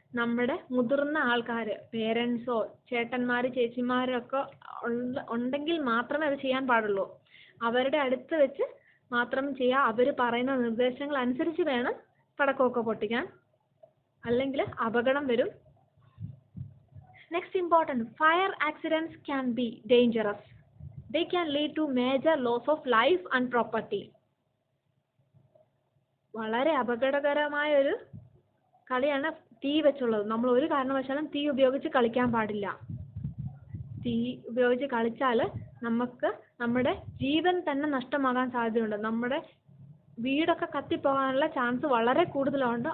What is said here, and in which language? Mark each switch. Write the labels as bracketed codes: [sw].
[ml] നമ്മുടെ മുതിർന്ന ആൾക്കാർ, പേരൻസോ ചേട്ടന്മാർ ചേച്ചിമാരൊക്കെ ഉണ്ടെങ്കിൽ മാത്രമേ അത് ചെയ്യാൻ പാടുള്ളൂ. അവരുടെ അടുത്ത് വെച്ച് മാത്രം ചെയ്യുക. അവർ പറയുന്ന നിർദ്ദേശങ്ങൾ അനുസരിച്ച് വേണം പടക്കമൊക്കെ പൊട്ടിക്കാൻ, അല്ലെങ്കിൽ അപകടം വരും. [en] Next important, fire accidents can be dangerous. They can lead to major loss of life and property. [ml] വളരെ അപകടകരമായ ഒരു കളിയാണ് തീ വെച്ചുള്ളത്. നമ്മൾ ഒരു കാരണവശാലും തീ ഉപയോഗിച്ച് കളിക്കാൻ പാടില്ല. തീ ഉപയോഗിച്ച് കളിച്ചാൽ നമുക്ക് നമ്മുടെ ജീവൻ തന്നെ നഷ്ടമാകാൻ സാധ്യതയുണ്ട്. നമ്മുടെ വീടൊക്കെ കത്തിപ്പോകാനുള്ള ചാൻസ് വളരെ കൂടുതലുണ്ട്.